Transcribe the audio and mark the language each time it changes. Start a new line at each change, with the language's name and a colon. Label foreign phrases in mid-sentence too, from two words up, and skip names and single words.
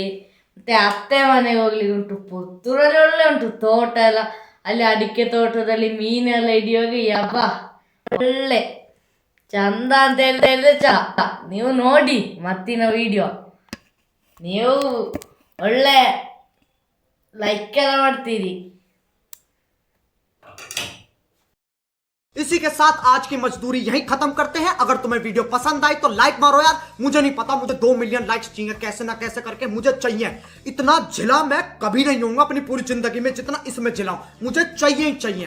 Kannada: ಮತ್ತೆ ಅತ್ತೆ ಮನೆಗೆ ಹೋಗ್ಲಿಕ್ಕೆ ಉಂಟು. ಪುತ್ತೂರಲ್ಲಿ ಒಳ್ಳೆ ಉಂಟು ತೋಟ ಎಲ್ಲ. ಅಲ್ಲಿ ಅಡಿಕೆ ತೋಟದಲ್ಲಿ ಮೀನೆಲ್ಲ ಹಿಡಿಯೋಗಿ ಯಬ್ಬ ಒಳ್ಳೆ ಚಂದ ಅಂತ ಹೇಳಿದ್ರೆ ನೀವು ನೋಡಿ ಮತ್ತಿನ ವಿಡಿಯೋ. ನೀವು ಒಳ್ಳೆ ಲೈಕ್ ಎಲ್ಲ ಮಾಡ್ತೀರಿ.
Hindi: इसी के साथ आज की मजदूरी यहीं खत्म करते हैं। अगर तुम्हें वीडियो पसंद आई तो लाइक मारो यार। मुझे नहीं पता, मुझे 2
English: million likes
Hindi: चाहिए, कैसे ना कैसे करके मुझे चाहिए। इतना झिला मैं कभी नहीं होऊंगा अपनी पूरी जिंदगी में जितना इसमें झिलाऊं, मुझे चाहिए ही चाहिए।